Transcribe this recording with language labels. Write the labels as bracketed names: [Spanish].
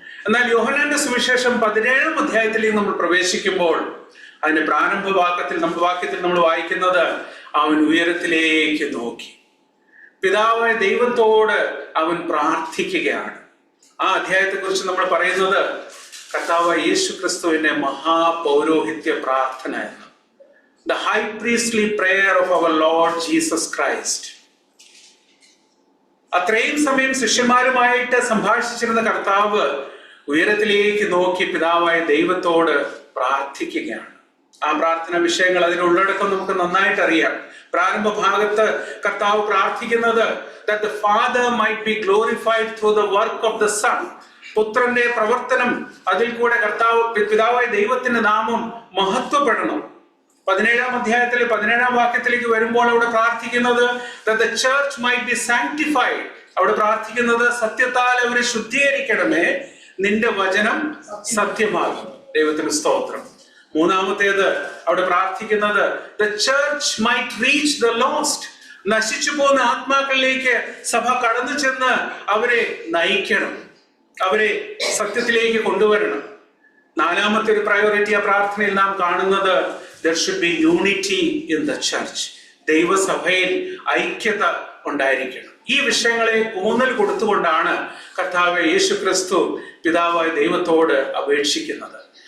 [Malayalam] എന്നാൽ യോഹന്നാന്റെ സുവിശേഷം 17-ാം അധ്യായത്തിലേക്ക് നമ്മൾ പ്രവേശിക്കുമ്പോൾ അതിന്റെ വാക്യത്തിൽ നമ്മൾ വായിക്കുന്നത്, അവൻ ഉയരത്തിലേക്ക് നോക്കി പിതാവായ ദൈവത്തോട് അവൻ പ്രാർത്ഥിക്കുകയാണ്. ആ അധ്യായത്തെ കുറിച്ച് നമ്മൾ പറയുന്നത് കർത്താവായ യേശു ക്രിസ്തുവിന്റെ മഹാപൗരോഹിത്യ പ്രാർത്ഥന എന്ന്. [English] The high priestly prayer of our Lord Jesus Christ. [Malayalam] അത്രയും സമയം ശിഷ്യന്മാരുമായിട്ട് സംഭാഷിച്ചിരുന്ന കർത്താവ് ഉയരത്തിലേക്ക് നോക്കി പിതാവായ ദൈവത്തോട് പ്രാർത്ഥിക്കുകയാണ്. ആ പ്രാർത്ഥന വിഷയങ്ങൾ, അതിന്റെ ഉള്ളടക്കം നമുക്ക് നന്നായിട്ട് അറിയാം. പ്രാരംഭ ഭാഗത്ത് കർത്താവ് പ്രാർത്ഥിക്കുന്നത് [English] that the Father might be glorified through the work of the Son. [Malayalam] പുത്രന്റെ പ്രവർത്തനം, അതിൽ കൂടെ പിതാവായ ദൈവത്തിന്റെ നാമം മഹത്വപ്പെടണം. 17-ാം അധ്യായത്തിലെ 17-ാം വാക്യത്തിലേക്ക് വരുമ്പോൾ അവിടെ പ്രാർത്ഥിക്കുന്നത് [English] that the church might be sanctified. [Malayalam] അവിടെ പ്രാർത്ഥിക്കുന്നത് സത്യത്താൽ അവരെ ശുദ്ധീകരിക്കണമേ, നിന്റെ വചനം സത്യമാകും. ദൈവത്തിന് സ്തോത്രം. മൂന്നാമത്തേത് അവിടെ പ്രാർത്ഥിക്കുന്നത് [English] the church might reach the lost. [Malayalam] നശിച്ചു പോകുന്ന ആത്മാക്കളിലേക്ക് സഭ കടന്നു ചെന്ന് അവരെ നയിക്കണം, അവരെ സത്യത്തിലേക്ക് കൊണ്ടുവരണം. നാലാമത്തെ ഒരു പ്രയോറിറ്റി ആ പ്രാർത്ഥനയിൽ നാം കാണുന്നത് [English] there should be unity in the church. [Malayalam] ദൈവസഭയിൽ ഐക്യത ഉണ്ടായിരിക്കണം. ഈ വിഷയങ്ങളെ ഊന്നൽ കൊടുത്തുകൊണ്ടാണ് കർത്താവ് യേശു ക്രിസ്തു പിതാവായ ദൈവത്തോട് അപേക്ഷിക്കുന്നത്.